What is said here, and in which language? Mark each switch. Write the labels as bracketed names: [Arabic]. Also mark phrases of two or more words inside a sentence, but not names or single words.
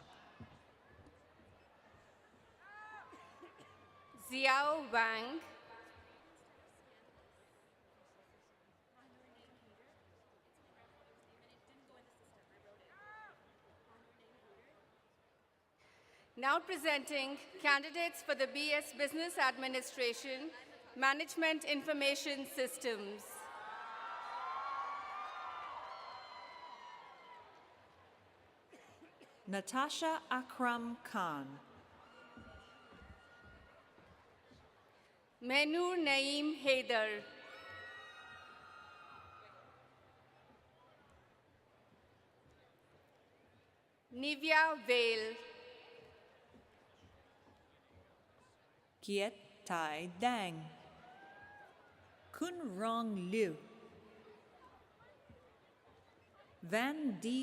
[English] Xiao Wang, now presenting candidates for the BS Business Administration, Management Information Systems. Natasha Akram Khan, Menur Naeem Haider, Nivya Vale, Kiet Tai Dang, Kun Rong Liu, Van D.